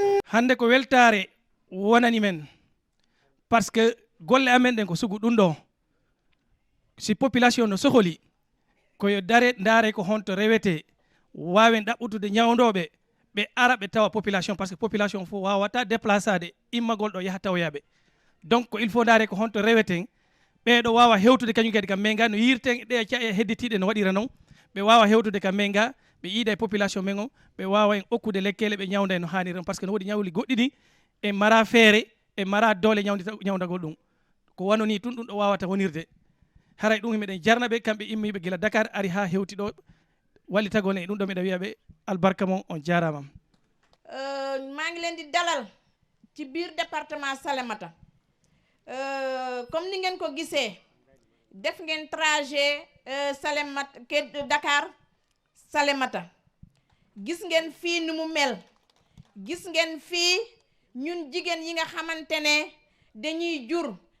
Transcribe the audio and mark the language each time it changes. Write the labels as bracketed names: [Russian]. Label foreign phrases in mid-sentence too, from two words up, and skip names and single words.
[Fula] hande ko weltare wonani men [French] par ce que [Fula] golle amen ɗen ko sugu ɗum ɗo si population no sohli koyo daare ko honto rewete wawen ɗaɓɓutude ñawdoɓe ɓe ara ɓe tawa population [French] par ce que [Fula] population fo wawata déplacade immagol ɗo yaha tawoyaɓe donc [French] il faut [Fula] daare ko honto reweten ɓeɗo wawa hewtude kañum kadi kam menga no yirten ɗe hedditiɗe no waɗira noon ɓe wawa hewtude kam menga ɓe yiida e population men o ɓe wawa en okkude lekkele ɓe ñawda no hanniri [French] par ce que [Fula] no woodi ñawli goɗɗi ɗi e mara feere e mara doole ñawdagol ɗum ko wanoni tun ɗum ɗo wawata wonirde haray ɗum meɗen jarna ɓe kamɓe immiɓe gila Dakar ari ha hewti ɗo wallitagol e ɗum ɗo meɗa wiyaɓe albarka mon on jarama. [Wolof] maa ngi leen di dalal ci biir département Salémata comme ni ngeen ko gisee def ngeen trajet Salémata Dakar Salémata gis ngeen fii ni mu mel gis ngeen fii ñun jigéen yi nga xamante ne dañuy jur